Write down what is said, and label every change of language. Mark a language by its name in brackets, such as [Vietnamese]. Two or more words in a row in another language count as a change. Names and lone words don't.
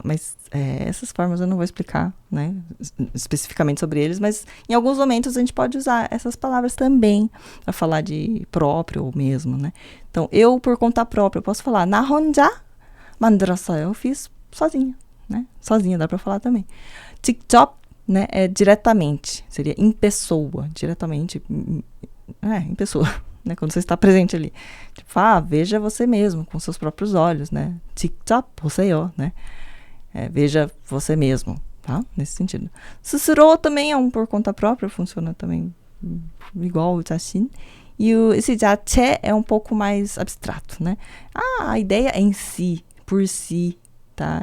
[Portuguese] Mas essas formas eu não vou explicar, né, especificamente sobre eles, mas em alguns momentos a gente pode usar essas palavras também para falar de próprio ou mesmo, né? Então, eu por conta própria, eu posso falar [Korean] 나 혼자 만들었어요, [Portuguese] eu fiz sozinha, né? Sozinha dá para falar também. 직접, né, é diretamente, seria em pessoa, diretamente, em pessoa, né, quando você está presente ali. Tipo, veja você mesmo, com seus próprios olhos, né? [Korean] 직접 보세요, [Portuguese] né? Veja você mesmo, tá? Nesse sentido. 스스로 também é um por conta própria, funciona também igual o 자신. E esse 자체 é um pouco mais abstrato, né? A ideia em si, por si, tá?